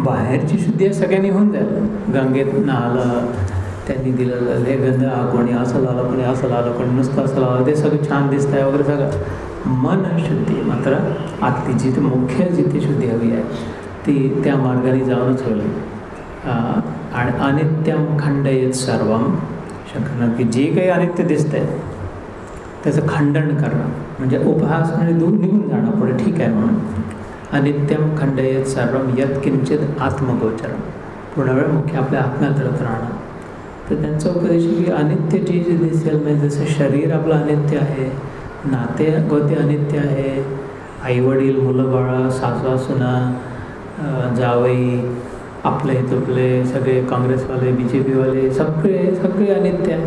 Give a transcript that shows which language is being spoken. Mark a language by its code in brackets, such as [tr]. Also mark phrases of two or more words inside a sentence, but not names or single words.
[mr] बाहेरची शुद्धी सगळ्यांनी होऊन जाईल. गंगेत नाहलं, त्यांनी दिलेलं हे गंध, कोणी असं लावलं, कोणी असं लावलं, कोणी नुसतं असं लावलं, ते सगळं छान दिसतं आहे वगैरे सगळं. मन शुद्धी मात्र आतली जिथे मुख्य जिथे शुद्धी हवी आहे ती त्या मार्गाने जाऊनच होईल. आणि [sa] अनित्यम खंडयेत सर्वम, [mr] शंकरनाथ की जे काही अनित्य दिसतंय त्याचं खंडन करणं म्हणजे उपहास, म्हणजे दूर निघून जाणं पुढे, ठीक आहे म्हणून. [sa] अनित्यम खंडयेत सर्वम यत् किंचित आत्मगोचरम, [mr] पूर्ण वेळ मुख्य आपल्या आत्म्यात रत राहणं. तर त्यांचा उपदेश की अनित्य जे जे दिसेल, म्हणजे जसं शरीर आपलं अनित्य आहे, नाते गोते अनित्य आहे, आईवडील, मुलं बाळं, सासवा सुना, जावई, आपले तुपले सगळे, काँग्रेसवाले, BJPवाले, सगळे अनित्य आहे.